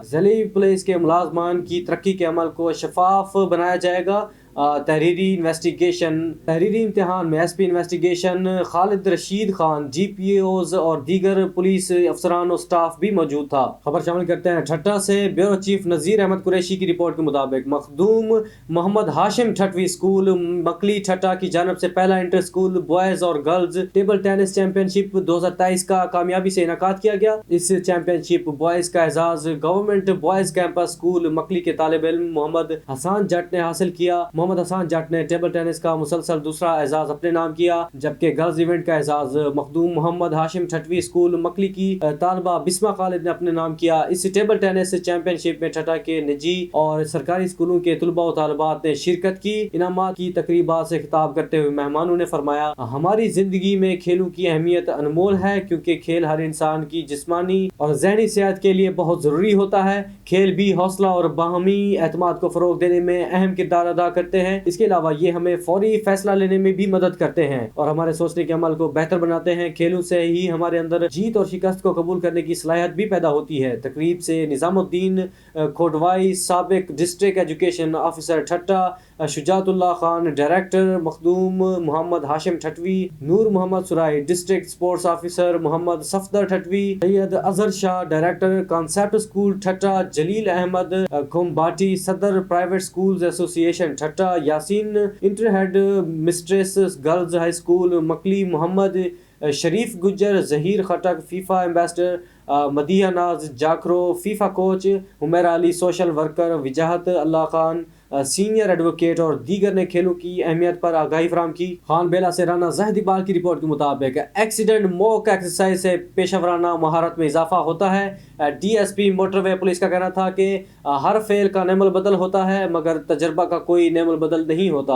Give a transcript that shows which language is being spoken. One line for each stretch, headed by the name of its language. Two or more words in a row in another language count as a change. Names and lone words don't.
Urdu: ضلعی پولیس کے ملازمین کی ترقی کے عمل کو شفاف بنایا جائے گا. تحریری امتحان میں
English: SP Investigation
Urdu: خالد رشید خان، GPOs اور دیگر پولیس افسران اور اسٹاف بھی موجود تھا. خبر شامل کرتے ہیں ٹھٹہ سے.
English: Bureau Chief
Urdu: نذیر احمد قریشی کی رپورٹ کے مطابق مخدوم محمد ہاشم ٹھٹوی اسکول مکلی ٹھٹہ کی جانب سے پہلا
English: inter school boys
Urdu: اور
English: girls table tennis championship
Urdu: 2023 کا کامیابی سے انعقاد کیا گیا. اس
English: championship boys
Urdu: کا اعزاز گورنمنٹ بوائز کیمپس اسکول مکلی کے طالب علم محمد حسان جٹ نے حاصل کیا. محمد حسان جٹ نے
English: table tennis
Urdu: کا مسلسل دوسرا اعزاز اپنے نام کیا، جبکہ
English: girls event
Urdu: کا اعزاز مخدوم محمد ہاشم ٹھٹوی اسکول مکلی کی طالبہ بسمہ خالد نے اپنے نام کیا. اس
English: table tennis championship
Urdu: میں ٹھٹہ کے نجی اور سرکاری اسکولوں کے طلبہ اور طالبات نے شرکت کی. انعامات کی تقریبات سے خطاب کرتے ہوئے مہمانوں نے فرمایا، ہماری زندگی میں کھیلوں کی اہمیت انمول ہے، کیونکہ کھیل ہر انسان کی جسمانی اور ذہنی صحت کے لیے بہت ضروری ہوتا ہے. کھیل بھی حوصلہ اور باہمی اعتماد کو فروغ دینے میں اہم کردار ادا کرتے ہیں. اس کے علاوہ یہ ہمیں فوری فیصلہ لینے میں بھی مدد کرتے ہیں اور ہمارے سوچنے کے عمل کو بہتر بناتے ہیں. کھیلوں سے ہی ہمارے اندر جیت اور شکست کو قبول کرنے کی صلاحیت بھی پیدا ہوتی ہے. تقریب سے نظام الدین کھوٹوائی، سابق
English: District Education Officer
Urdu: ठट्टा, شجاعت اللہ خان ڈائریکٹر مخدوم محمد ہاشم ٹھٹوی، نور محمد سورائی
English: District Sports Officer
Urdu: محمد صفدر ٹھٹوی، سید اظہر شاہ ڈائریکٹر کانسیپٹ اسکول ٹھٹہ، جلیل احمد خمباٹی صدر پرائیویٹ اسکولز ایسوسی ایشن ٹھٹہ، یاسین انٹر
English: Head Mistress
Urdu: گرلز ہائی اسکول مکلی، محمد شریف گجر ظہیر خٹک فیفا ایمبیسیڈر، مدیحہ ناز جاکھرو فیفا کوچ، حمیرا علی
English: social worker,
Urdu: وجاہت اللہ خان
English: senior advocate
Urdu: اور دیگر نے کھیلوں کی اہمیت پر آگاہی فراہم کی۔ خان بیلا سے رانا زاہد اقبال کی رپورٹ کے مطابق
English: accident mock exercise
Urdu: سے پیشہ ورانہ مہارت میں اضافہ ہوتا ہے۔ ڈی ایس پی موٹر وے پولیس کا کہنا تھا کہ ہر فعل کا نعم البدل ہوتا ہے مگر تجربہ کا کوئی نعم البدل نہیں ہوتا۔